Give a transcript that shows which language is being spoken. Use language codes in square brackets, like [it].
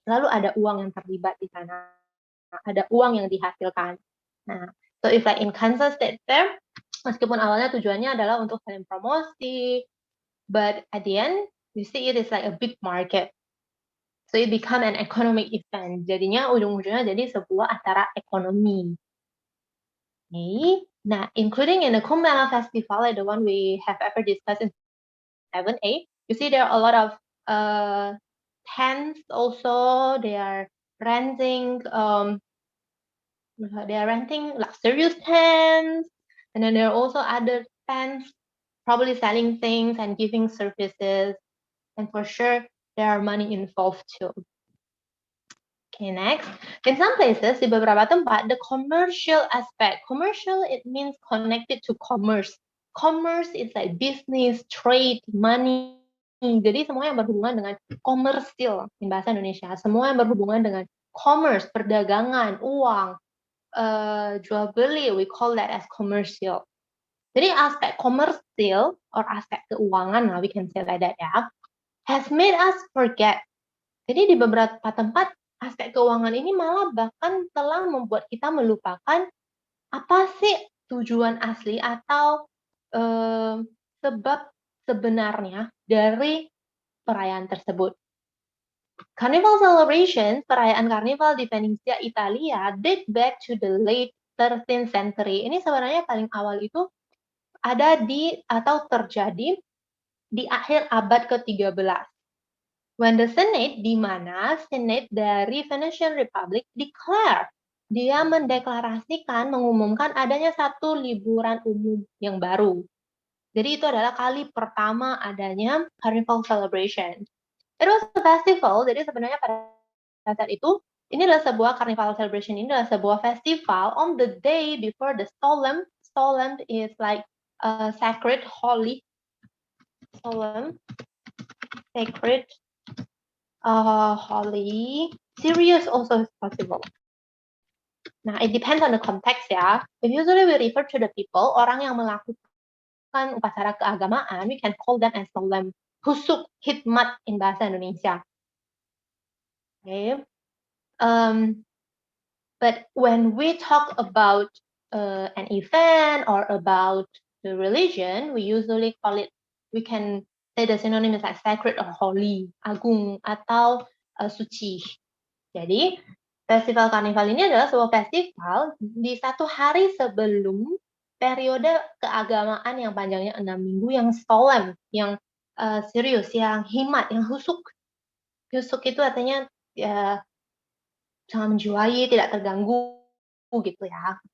[id] Lalu ada uang yang terlibat di sana. Ada uang yang dihasilkan. Nah, [en] so if like in [id] Kansas State Fair, meskipun awalnya tujuannya adalah untuk saling promosi, [en] but at the end, you see it is like a big market. So it become an economic event. [id] Jadinya ujung-ujungnya jadi sebuah acara ekonomi. Okay. [en] Now, including in the Kumbh Mela festival, like the one we have ever discussed in 7A, you see there are a lot of tents also. They are renting luxurious tents, and then there are also other tents probably selling things and giving services, and for sure there are money involved too. Okay, next. In some places, [id] di beberapa tempat, [en] the commercial aspect. Commercial, it means connected to commerce. Commerce is like business, trade, money. [id] Jadi semua yang berhubungan dengan komersil in bahasa Indonesia. Semua yang berhubungan dengan commerce, perdagangan, uang, jual beli, [en] we call that as commercial. [id] Jadi aspek komersil [en] or [id] aspek keuangan, [en] we can say like that ya, has made us forget. [id] Jadi di beberapa tempat aspek keuangan ini malah bahkan telah membuat kita melupakan apa sih tujuan asli atau sebab sebenarnya dari perayaan tersebut. [en] Carnival celebration, [id] perayaan karnival di Venesia, Italia, [en] date back to the late 13th century. [id] Ini sebenarnya paling awal itu ada di atau terjadi di akhir abad ke-13. [en] When the Senate, [id] di mana Senate dari Venetian Republic declare, dia mendeklarasikan, mengumumkan adanya satu liburan umum yang baru. Jadi itu adalah kali pertama adanya Carnival Celebration. [en] It was a festival, [id] jadi sebenarnya pada saat itu, ini adalah sebuah Carnival Celebration, ini adalah sebuah festival [en] on the day before the solemn. Solemn is like sacred, holy, solemn, sacred, holy, serious also is possible. Nah, it depends on the context ya. If usually we refer to the people, [id] orang yang melakukan upacara keagamaan, [en] we can call them as solemn. [id] Husuk, hikmat in bahasa Indonesia. Okay. [en] But when we talk about an event or about the religion, we usually call it, we can say the synonym is like sacred or holy, [id] agung, atau suci. Jadi, festival karnival ini adalah sebuah festival di satu hari sebelum periode keagamaan yang panjangnya 6 minggu, yang solemn, yang serius, yang hikmat, yang husuk. Husuk itu artinya ya, sangat menjiwai, tidak terganggu gitu ya.